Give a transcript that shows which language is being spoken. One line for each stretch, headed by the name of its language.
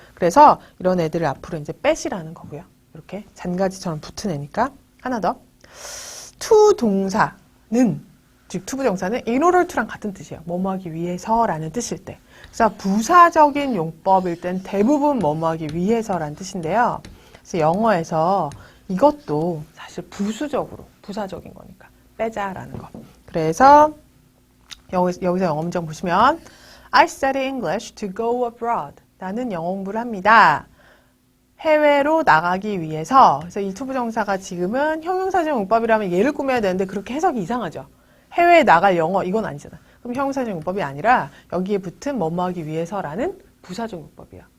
Korean: 그래서 이런 애들을 앞으로 이제 빼시라는 거고요. 이렇게 잔가지처럼 붙은 애니까 하나 더 to 동사는 즉 투부정사는 in order to랑 같은 뜻이에요. 뭐뭐 하기 위해서라는 뜻일 때. 그래서 부사적인 용법일 땐 대부분 뭐뭐 하기 위해서라는 뜻인데요. 그래서 영어에서 이것도 사실 부수적으로 부사적인 거니까 빼자라는 거. 그래서 여기서 영어 문장 보시면
English: I study English to go abroad.
Korean: 나는 영어 공부를 합니다. 해외로 나가기 위해서. 그래서 이 투부정사가 지금은 형용사적 용법이라면 얘를 꾸며야 되는데 그렇게 해석이 이상하죠. 해외에 나갈 영어 이건 아니잖아. 그럼 형용사적 용법이 아니라 여기에 붙은 뭐뭐 하기 위해서라는 부사적 용법이야.